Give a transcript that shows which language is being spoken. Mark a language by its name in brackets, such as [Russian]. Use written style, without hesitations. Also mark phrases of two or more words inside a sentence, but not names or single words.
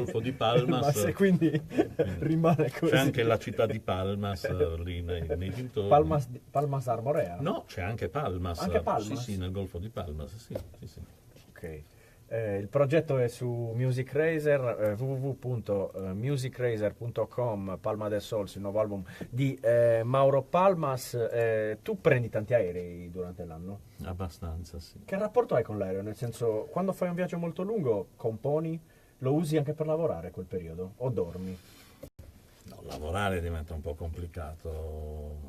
[Italian] Golfo di Palmas. Ma quindi rimane così. C'è anche la città di Palmas lì nei dintorni. Palmas Armorea? No, c'è anche Palmas. Anche Palmas? Sì, nel Golfo di Palmas, sì. Ok. Il progetto è su Music Razer, www.musicrazer.com, Palma del Sols, il nuovo album di Mauro Palmas. Tu prendi tanti aerei durante l'anno? Abbastanza, sì. Che rapporto hai con l'aereo? Nel senso, quando fai un viaggio molto lungo, componi, lo usi anche per lavorare quel periodo? O dormi? No, lavorare diventa un po' complicato.